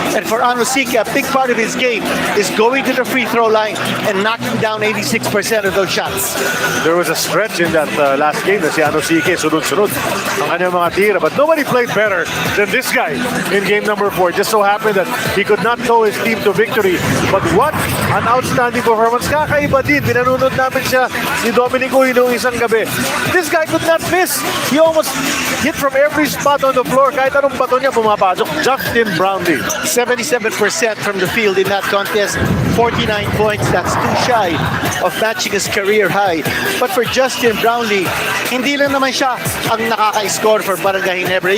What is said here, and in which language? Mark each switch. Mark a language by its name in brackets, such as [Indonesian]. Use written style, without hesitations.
[English] And for Anosike, a big part of his game is going to the free throw line and knocking down 86% of those shots. There was a stretch in that last game [Filipino] na si Anosike sunod-sunod ang kanyang mga tira. [English] But nobody played better than this guy in game number 4. Just so happened that he could not tow his team to victory. But what an outstanding performance. [Filipino] Kakaiba din. Pinanunod namin siya ni Dominico noong isang gabi. [English] This guy could not miss. He almost hit from every spot on the floor. [Filipino] Kahit anong bato niya pumapasok. Justin Brownlee. [English] 77% from the field in that contest. 49 points. That's too shy of matching his career high. But for Justin Brownlee, [Filipino] hindi lang naman siya ang nakaka-score [English] for Barangay Ginebra.